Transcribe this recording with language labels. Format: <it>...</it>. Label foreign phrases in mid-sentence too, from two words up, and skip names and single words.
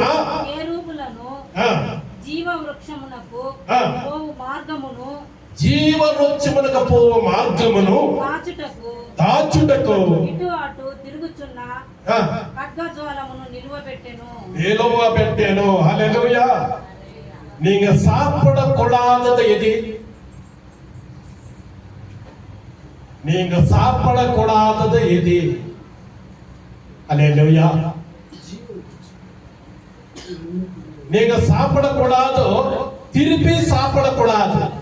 <te>కేరూబులను జీవవృక్షమునకు పోవు మార్గమును దాచుటకు ఇటు అటు తిరుగుచున్న ఖడ్గజ్వాలమును నిలువబెట్టెను. హల్లెలూయా.</te> <ta>நீங்க சாப்பிடக்கூடாதது எது? நீங்க சாப்பிடக்கூடாதது எது? அல்லேலூயா. நீங்க சாப்பிடக்கூடாதோ திருப்பி சாப்பிடக்கூடாது.</ta>